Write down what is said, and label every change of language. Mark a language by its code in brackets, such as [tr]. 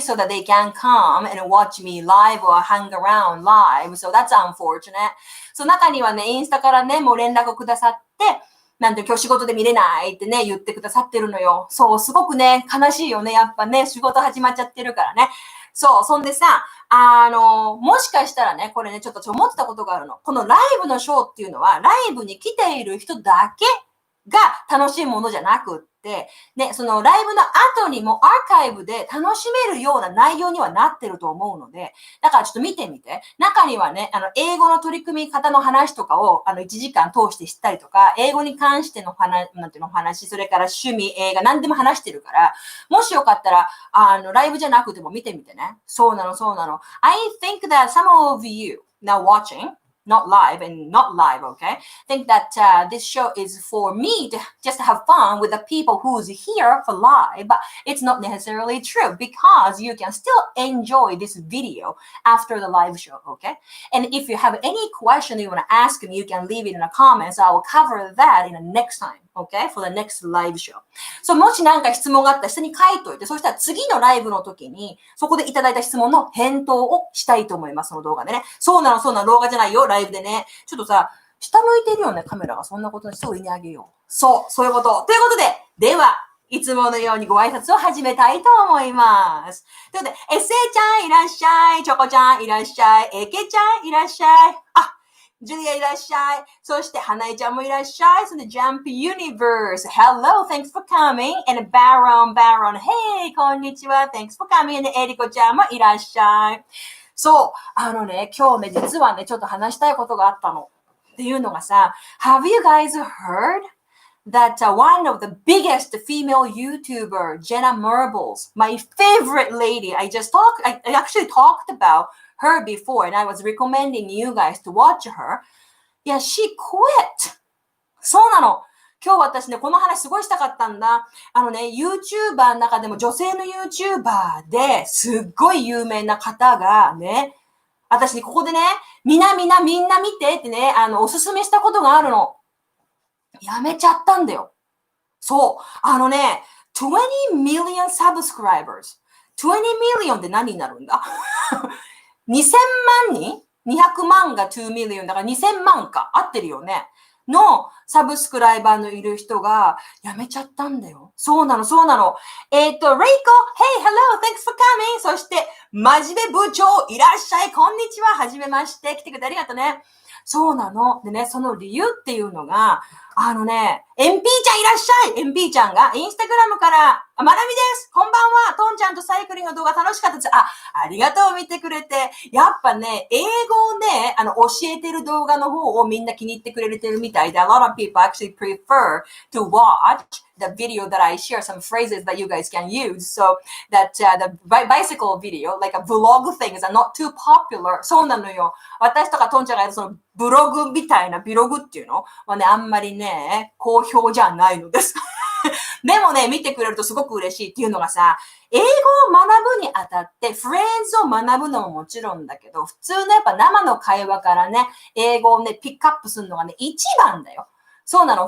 [en] So that they can come and watch me live or hang around live. So that's unfortunate. [ja] その中にはね、インスタからね、もう連絡をくださって、なんて今日仕事で見れないってね、言ってくださってるのよ。そう、すごくね、悲しいよね。やっぱね、仕事始まっちゃってるからね。そう、そんでさ、もしかしたらね、これね、ちょっと思ってたことがあるの。このライブのショーっていうのは、ライブに来ている人だけが楽しいものじゃなくって、ね、そのライブの後にもアーカイブで楽しめるような内容にはなってると思うので、だからちょっと見てみて。中にはね、英語の取り組み方の話とかを、1時間通して知ったりとか、英語に関しての話、それから趣味、映画、何でも話してるから、もしよかったら、ライブじゃなくても見てみてね。そうなの。 [en] I think that some of you now watching,not live and not live, okay? Think that this show is for me to just have fun with the people who's here for live, but it's not necessarily true because you can still enjoy this video after the live show, okay? And if you have any question you want to ask me, you can leave it in the comments. I will cover that in the next time, okay? For the next live show. [ja] So もし何か質問があったら下に書いといて、そしたら次のライブの時にそこでいただいた質問の返答をしたいと思います、その動画でね。そうなの、動画じゃないよ、ライブでね。ちょっとさ、下向いてるよね、カメラが。そんなことにして上にあげよう。そういうこと。ということで、では、いつものようにご挨拶を始めたいと思います。ということで、エセちゃんいらっしゃい、チョコちゃんいらっしゃい、エケちゃんいらっしゃい、ジュリアいらっしゃい。そして、花江ちゃんもいらっしゃい。そして、Jump Universe. [en] Hello, thanks for coming. And Baron, hey, [ja] こんにちは. [en] Thanks for coming. [ja] And エリコちゃんもいらっしゃい。そう、今日ね、実はね、ちょっと話したいことがあったの。っていうのがさ、 [en] Have you guys heard that one of the biggest female YouTuber, Jenna Marbles, my favorite lady, I actually talked about her before and I was recommending you guys to watch her. Yeah, she quit. [ja] そうなの。今日私ね、この話すごいしたかったんだ。YouTuber の中でも女性の YouTuber ですっごい有名な方がね、私にここでね、みんな見てってね、おすすめしたことがあるの。やめちゃったんだよ。そう。 [en] 20 million subscribers。 20 million [ja] って何になるんだ2000万人 ?200 万が [en] 2 million [ja] だから2000万か。合ってるよね。のサブスクライバーのいる人がやめちゃったんだよ。そうなの。 [en] レイコ、Hey, hello, thanks for coming. [ja] そして、真面目部長、いらっしゃい、こんにちは、はじめまして、来てくれてありがとうね。そうなの。でね、その理由っていうのが、MP ちゃんいらっしゃい !MP ちゃんがインスタグラムから、まなみです、こんばんは、トンちゃんとサイクリングの動画楽しかったです。ありがとう、見てくれて。やっぱね、英語をね、教えてる動画の方をみんな気に入ってくれてるみたいで、 [en] a lot of people actually prefer to watch the video that I share some phrases that you guys can use so that the bicycle video, like a vlog things are not too popular. [ja] そうなのよ。私とかトンちゃんがやるそのブログみたいなビログっていうのはね、あんまりね、好評じゃないのです。でもね、見てくれるとすごく嬉しいっていうのがさ、英語を学ぶにあたって、フレーズを学ぶのももちろんだけど、普通のやっぱ生の会話からね、英語をね、ピックアップするのがね、一番だよ。そうなの。